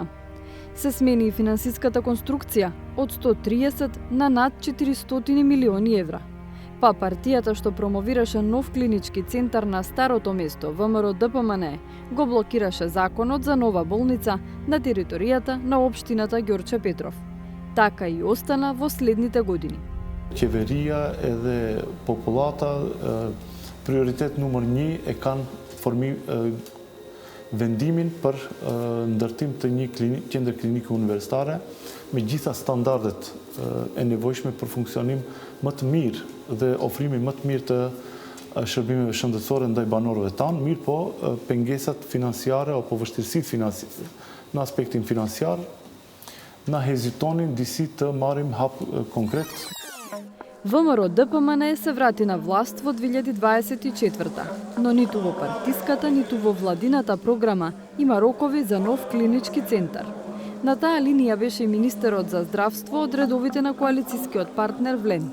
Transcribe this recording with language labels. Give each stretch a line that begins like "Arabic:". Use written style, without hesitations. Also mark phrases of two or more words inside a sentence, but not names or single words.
Macedonian: Се смени и финансиската конструкција од 130 на над 400 милиони евра. Па партијата што промовираше нов клинички центар на старото место ВМРО ДПМН го блокираше законот за нова болница на територијата на општината Ѓорче Петров. Така и остана во следните години.
Albanian: Qeveria edhe populata prioritet numër 1 e kanë vendimin për ndërtim të një qendër klinike universitare me gjitha standardet e nevojshme për funksionim më të mirë dhe ofrimi më të mirë të shërbimeve shëndetësore ndaj banorëve tanë, mirë po pengesat financiare apo vështirësitë në aspektin financiar на хезитонин диси të marrim hap konkret.
Macedonian: ВМРО ДПМН се врати на власт во 2024, но ниту во партиската, ниту во владината програма има рокови за нов клинички центар. На таа линија беше и министерот за здравство од редовите на коалицијскиот партнер ВЛЕН.